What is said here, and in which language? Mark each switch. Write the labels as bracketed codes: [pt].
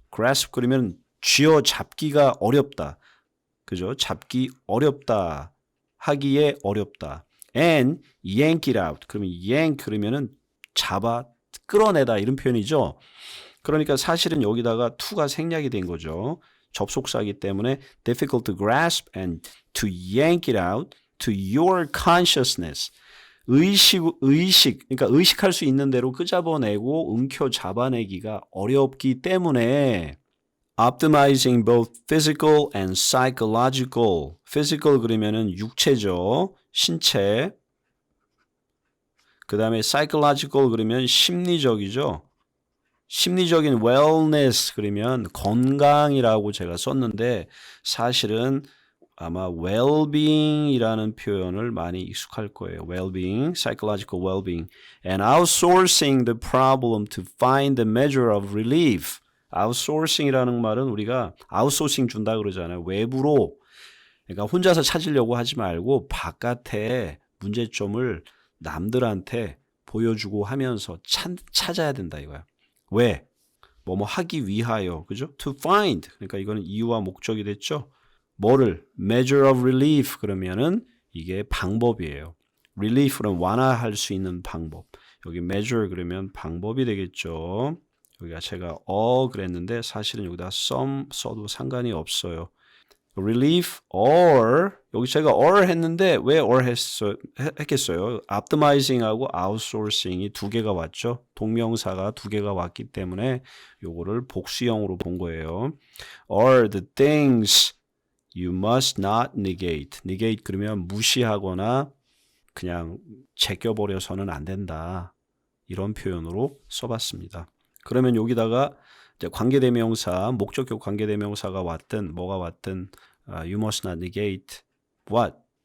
[ko] grasp 그러면 쥐어 잡기가 어렵다. 그죠? 잡기 어렵다. 하기에 어렵다. [en] And yank it out. [ko] 그러면 yank 그러면은 잡아 끌어내다 이런 표현이죠. 그러니까 사실은 여기다가 to가 생략이 된 거죠. 접속사이기 때문에 [en] difficult to grasp and to yank it out to your consciousness. [ko] 의식, 그러니까 의식할 수 있는 대로 끄잡아내고 움켜 잡아내기가 어렵기 때문에 [en] optimizing both physical and psychological. [ko] physical 그러면은 육체죠. 신체. 그 다음에 psychological 그러면 심리적이죠. 심리적인 wellness 그러면 건강이라고 제가 썼는데 사실은 아마 well-being이라는 표현을 많이 익숙할 거예요. [en] well-being, psychological well-being. And outsourcing the problem to find the measure of relief. [ko] outsourcing이라는 말은 우리가 outsourcing 준다 그러잖아요. 외부로. 그러니까 혼자서 찾으려고 하지 말고 바깥에 문제점을 남들한테 보여주고 하면서 찾아야 된다 이거야. 왜? 뭐뭐 하기 위하여. 그죠? [en] To find. [ko] 그러니까 이거는 이유와 목적이 됐죠. 뭐를? [en] Measure of relief. [ko] 그러면은 이게 방법이에요. relief는 완화할 수 있는 방법. 여기 measure 그러면 방법이 되겠죠. 여기가 제가 그랬는데 사실은 여기다 some 써도 상관이 없어요. relief or 여기 제가 or 했는데 왜 or 했겠어요? optimizing하고 outsourcing이 두 개가 왔죠. 동명사가 두 개가 왔기 때문에 요거를 복수형으로 본 거예요. [en] or the things you must not negate. [ko] negate 그러면 무시하거나 그냥 제껴버려서는 안 된다. 이런 표현으로 써봤습니다. 그러면 여기다가 이제 관계대명사, 목적격 관계대명사가 왔든 뭐가 왔든 [en] you must not negate what?